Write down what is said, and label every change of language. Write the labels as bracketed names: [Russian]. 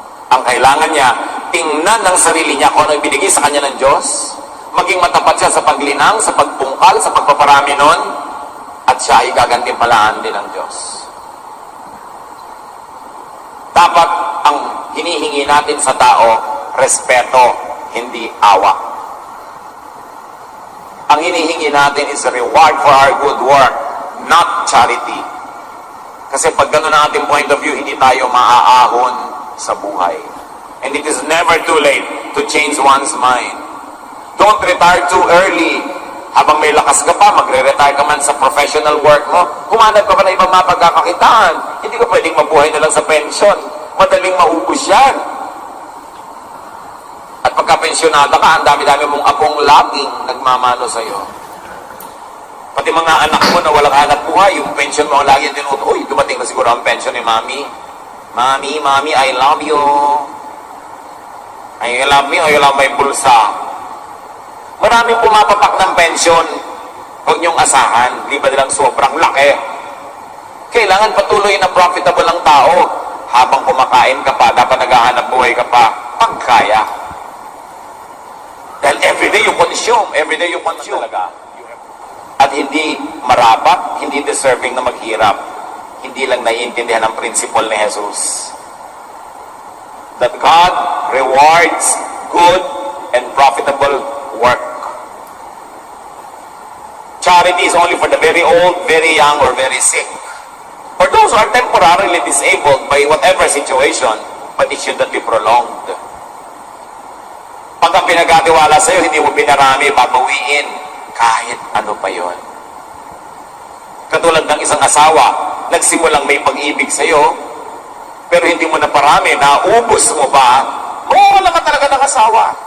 [Filipino] Ang kailangan niya, tingnan ng sarili niya kung ano ibinigay sa kanya ng Diyos, maging matapat siya sa paglinang, sa pagpungkal, sa pagpaparami nun, at siya ay gagantimpalaan din ng Diyos. Dapat ang hinihingi natin sa tao, respeto, hindi awa. Ang hinihingi natin [English] is a reward for our good work, not charity. [Filipino] Kasi pag gano'n ang ating [English] point of view, [Filipino] hindi tayo maaahon sa buhay. [English] And it is never too late to change one's mind. Don't retire too early. [Filipino] Habang may lakas ka pa, magre-retire ka man sa professional work mo, humanap ka pa na ibang mapagkakakitaan. Hindi ka pwedeng mabuhay na lang sa pension. Madaling maubos yan. At pagka-pensionada ka, ang dami-dami mong apong laging nagmamano sa'yo. Pati mga anak mo na walang hanap buhay, yung pension mo ang lagi tinuto, uy, dumating na siguro ang pension ni Mami. [English] Mami, I love you. I love me, I love my bulsa. [Filipino] Maraming pumapapak ng pension. Huwag niyong asahan, di ba nilang sobrang laki? Kailangan patuloy na profitable ang tao. Habang kumakain ka pa, dapat naghahanap buhay ka pa, pagkaya. Dahil [English] everyday you consume [Filipino] talaga. At hindi marapat, hindi deserving na maghirap. Hindi lang naiintindihan ang principle ni Jesus. [English] That God rewards good and profitable work. Charity is only for the very old, very young, or very sick. For those who are temporarily disabled by whatever situation, but it should not be prolonged. [Filipino] Pag ang pinagkatiwala sa'yo, hindi mo pinarami, babawiin, kahit ano pa yon. Katulad ng isang asawa, nagsimulang may pag-ibig sa'yo, pero hindi mo na parami, naubos mo ba, wala ka talaga ng asawa.